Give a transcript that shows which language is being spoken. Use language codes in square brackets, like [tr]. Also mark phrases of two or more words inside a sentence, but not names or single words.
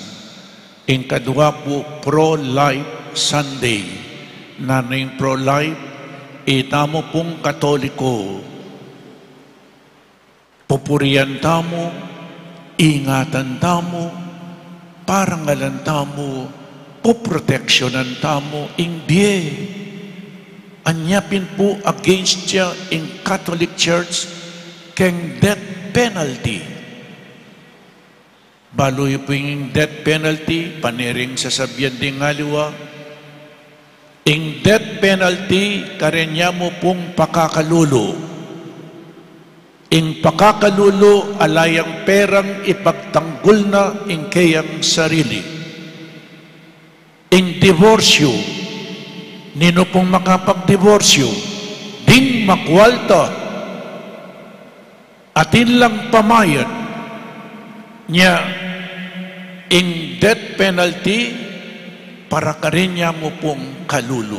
[pam] Ing kadwa po, Pro-Life Sunday, na ning pro-life, itamo pong Katoliko, pupurian tamo, ingatan tamo, parangalan tamo, puproteksyonan tamo, ing biye. Anyapin po against siya [en] in Catholic Church [pam] keng [en] death penalty. [pam] Baloy po yung [en] death penalty, [pam] paniring sa sabyan ding ngaliwa. Ing [en] death penalty, [pam] karenya mo pong pakakalulo. Ing pakakalulo, alayang perang ipagtanggol na ing kayang sarili. Ing divorsyo, nino pong makapagdivorsyo, ding makwalta, atin lang pamayad, niya, ing [en] death penalty, [pam] para karinya mo pong kalulu.